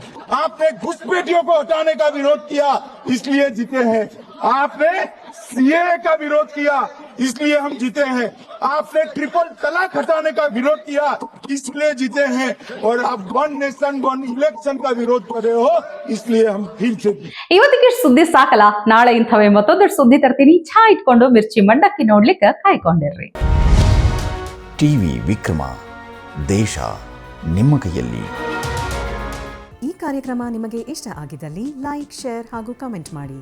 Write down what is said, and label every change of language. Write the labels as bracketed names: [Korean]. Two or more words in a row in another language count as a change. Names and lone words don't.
[Hindi] आपने घुसपैठियों को हटाने का विरोध किया, इसलिए जीते हैं। आपने सीएए का विरोध किया, इसलिए हम जीते हैं। आपने ट्रिपल तलाक हटाने का विरोध किया, इसलिए जीते हैं। और आप [English] 1 nation 1 election [Hindi] का विरोध कर रहे हो, इसलिए हम फिर से जीते। [Kannada] ಇವತ್ತಿಗೆ ಸುದ್ದಿ ಸಾಕಲ್ಲ, ನಾಳೆ ಇಂಥವೇ ಮತ್ತೊಂದಷ್ಟು ಸುದ್ದಿ ತರ್ತೀನಿ. ಚಾ ಇಟ್ಕೊಂಡು ಮಿರ್ಚಿ ಮಂಡಕ್ಕಿ ನೋಡ್ಲಿಕ್ಕೆ ಕಾಯ್ಕೊಂಡಿರ್ರಿ. ಟಿವಿ ವಿಕ್ರಮ, ದೇಶ ನಿಮ್ಮ ಕೈಯಲ್ಲಿ. ಈ ಕಾರ್ಯಕ್ರಮ ನಿಮಗೆ ಇಷ್ಟ ಆಗಿದ್ದಲ್ಲಿ ಲೈಕ್, ಶೇರ್ ಹಾಗೂ ಕಮೆಂಟ್ ಮಾಡಿ.